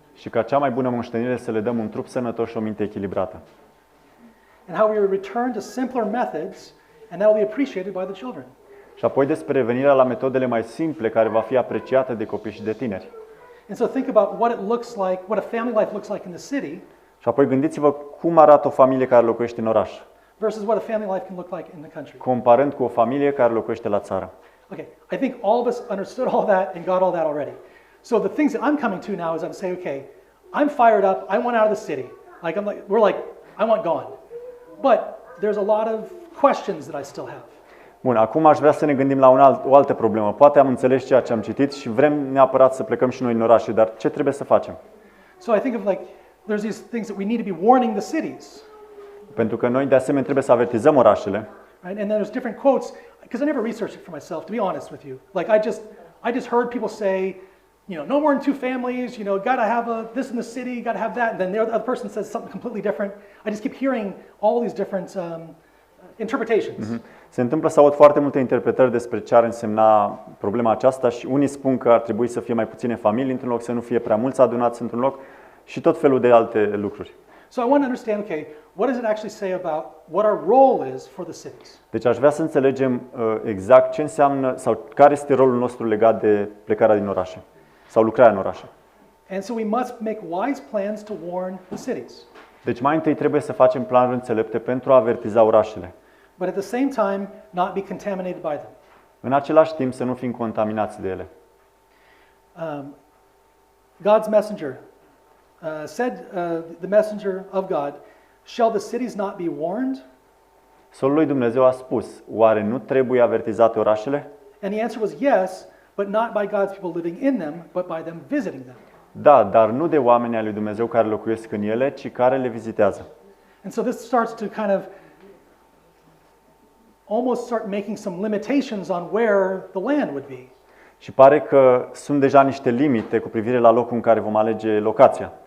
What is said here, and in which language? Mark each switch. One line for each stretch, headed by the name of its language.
Romanian: Și ca cea mai bună moștenire să le dăm un trup sănătos și o minte echilibrată.
English: And how we will return to simpler methods, and that will be appreciated by the children.
Romanian: Și apoi despre revenirea la metodele mai simple care va fi apreciată de copii și de tineri.
English: And so think about what it looks like, what a family life looks like in the city.
Romanian: Și apoi gândiți-vă cum arată o familie care locuiește în oraș,
English: versus what a family life can look like in the country.
Romanian: comparând cu o familie care locuiește la țară.
English: Okay, I think all of us understood all that and got all that already. So the things that I'm coming to now is I'm saying, okay, I'm fired up. I want out of the city. We're like, I want gone. But there's a lot of questions that I still have.
Romanian: Bun, acum aș vrea să ne gândim la o altă problemă. Poate am înțeles ceea ce am citit și vrem neapărat să plecăm și noi în orașe, dar ce trebuie să facem?
English: So I think of there's these things that we need to be warning the cities.
Romanian: Pentru că noi de asemenea trebuie să avertizăm orașele.
English: Right? And then there's different quotes, because I never researched it for myself, to be honest with you. Like I just heard people say, no more than 2 families, got to have this in the city, got to have that. And then the other person says something completely different. I just keep hearing all these different interpretations.
Romanian: Se întâmplă să aud foarte multe interpretări despre ce ar însemna problema aceasta și unii spun că ar trebui să fie mai puține familii într-un loc, să nu fie prea mulți adunați într-un loc și tot felul de alte lucruri.
English: So I want to understand, okay, what does it actually say about what our role is for the cities?
Romanian: Deci aș vrea să înțelegem exact ce înseamnă sau care este rolul nostru legat de plecarea din orașe sau lucrarea în orașe.
English: And so we must make wise plans to warn the cities.
Romanian: Deci mai întâi trebuie să facem planuri înțelepte pentru a avertiza orașele.
English: But at the same time, not be contaminated by them.
Romanian: În același timp să nu fim contaminați de ele.
English: God's messenger said, the messenger of God, shall the cities not be warned?
Romanian: Solul lui Dumnezeu a spus: oare nu trebuie avertizate orașele?
English: And the answer was yes, but not by God's people living in them, but by them visiting them.
Romanian: Da, dar nu de oameni ai lui Dumnezeu care locuiesc în ele, ci care le vizitează.
English: And so this starts to kind of almost start making some limitations on where the land would be.
Romanian: Și pare că sunt deja niște limite cu privire la locul în care vom alege locația.